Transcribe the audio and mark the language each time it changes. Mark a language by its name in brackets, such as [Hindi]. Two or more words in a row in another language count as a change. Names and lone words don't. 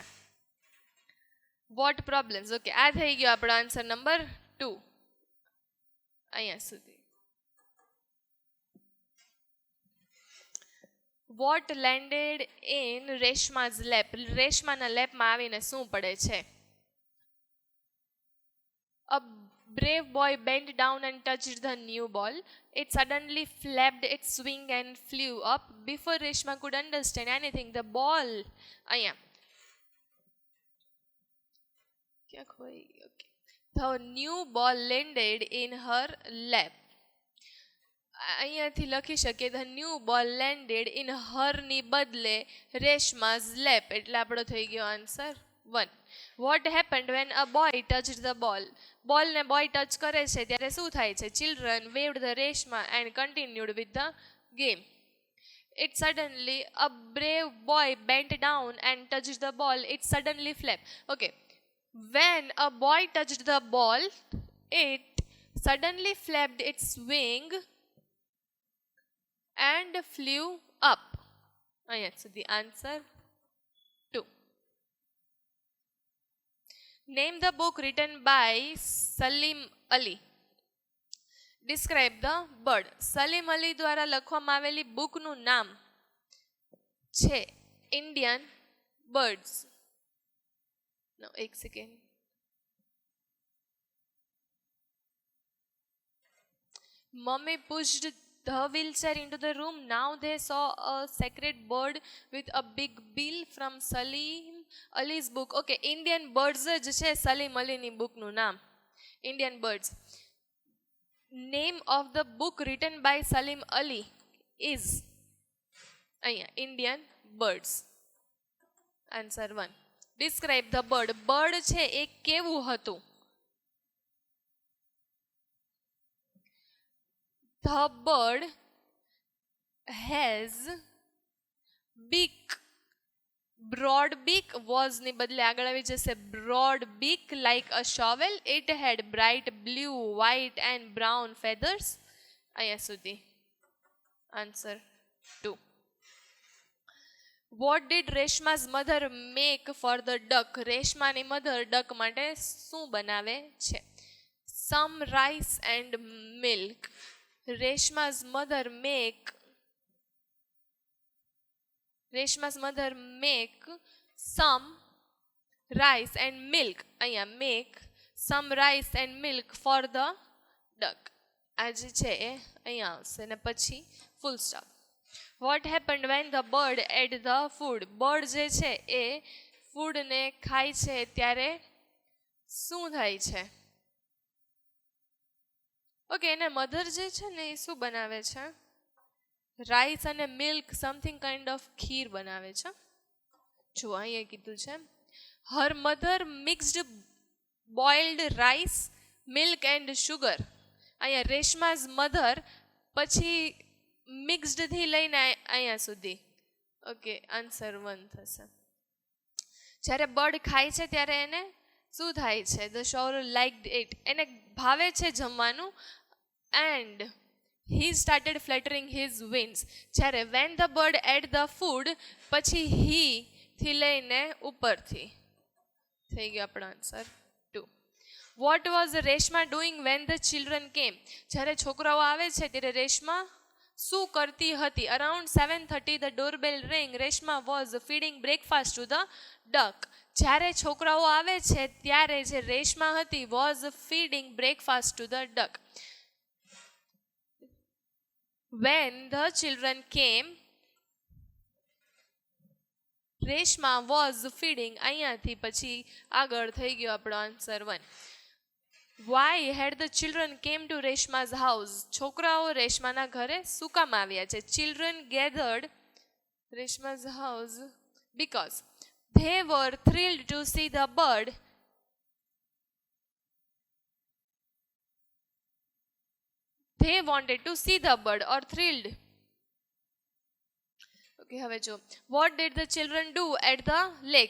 [English] What problems? [Gujarati] ઓકે, આ થઈ ગયો આપણો [English] answer number [Gujarati] 2 અહીંયા સુધી. [English] What landed in Reshma's lap? [Gujarati] રેશમાના લેપમાં આવીને શું પડે છે? [English] A brave boy bent down and touched the new ball. It suddenly flapped its wing and flew up. Before Reshma could understand anything, the ball... [Gujarati] અહીંયા ક્યાંક હોય. ઓકે, [English] the new ball landed in her lap. [Gujarati] અહીંયાથી લખી શકીએ [English] the new ball landed in [Gujarati] હરની બદલે રેશમાઝ લેપ, એટલે આપણો થઈ ગયો આન્સર 1. [English] What happened when a boy touched the ball? [Gujarati] બોલને બોય ટચ કરે છે ત્યારે શું થાય છે? [English] Children waved the Reshma and continued with the game. It suddenly, a brave boy bent down and touched the ball. It suddenly flapped. Okay, when a boy touched the ball, it suddenly flapped its wing and flew up. So the answer 2. Name the book written by Salim Ali. Describe the bird. [Gujarati] સલીમ અલી દ્વારા લખવામાં આવેલી બુકનું નામ છે ઇન્ડિયન બર્ડ્સ. એક સેકન્ડ. [English] Mummy pushed the wheelchair into the room. Now they saw a sacred bird with a big bill from Salim Ali's book. [Gujarati] Okay, Indian birds જ છે સલીમ અલીની બુકનું નામ. [English] Indian birds. Name of the book written by Salim Ali is Indian birds. Answer 1. Describe the bird. [Gujarati] Bird છે એ કેવું હતું? [English] The bird has beak. Broad beak was [Gujarati] ની બદલે આગળ આવી જશે [English] broad beak like a shovel. It had bright blue, white and brown feathers. [Gujarati] અહીંયા સુધી. [English] Answer 2. What did Reshma's mother make for the duck? [Gujarati] રેશમાની મધર ડક માટે શું બનાવે છે? [English] Some rice and milk. Reshma's mother make some rice and milk. અહીંયા make some rice and milk for the duck. [Gujarati] આ જે છે એ અહીંયા આવશે ને પછી [English] full stop. What happened when the bird ate the food? [Gujarati] bird જે છે એ ફૂડને ખાય છે ત્યારે શું થાય છે? ઓકે, એને મધર જે છે ને એ શું બનાવે છે? રાઈસ અને મિલ્ક [English] something kind of [Gujarati] ખીર બનાવે છે. જો અહીંયા કીધું છે [English] her mother mixed boiled rice, milk and sugar. [Gujarati] અહીંયા રેશમાઝ મધર પછી મિક્સ્ડથી લઈને અહીંયા સુધી. ઓકે, આન્સર 1 થશે. જ્યારે બર્ડ ખાય છે ત્યારે એને શું થાય છે? [English] the shore liked it. [Gujarati] એને ભાવે છે જમવાનું. [English] એન્ડ he started fluttering his wings. [Gujarati] જ્યારે [English] when the bird ate the food [Gujarati] પછી he થી લઈને ઉપરથી થઈ ગયો આપણો આન્સર 2. [English] What was Reshma doing when the children came? [Gujarati] જ્યારે છોકરાઓ આવે છે ત્યારે રેશમા શું કરતી હતી? [English] Around 7:30 the doorbell ring. Reshma was feeding breakfast to the duck. [Gujarati] જ્યારે છોકરાઓ આવે છે ત્યારે જે રેશમા હતી [English] was feeding breakfast to the duck. When the children came, Reshma was feeding. [Gujarati] અહીંયાથી પછી આગળ થઈ ગયો આપણો આન્સર 1. [English] Why had the children came to રેશમા's house? [Gujarati] છોકરાઓ રેશમાના ઘરે શું કામ આવ્યા છે? [English] Children gathered રેશમા's house because they were thrilled to see the bird. They wanted to see the bird or thrilled. Okay, [Gujarati] હવે જો [English] what did the children do at the lake?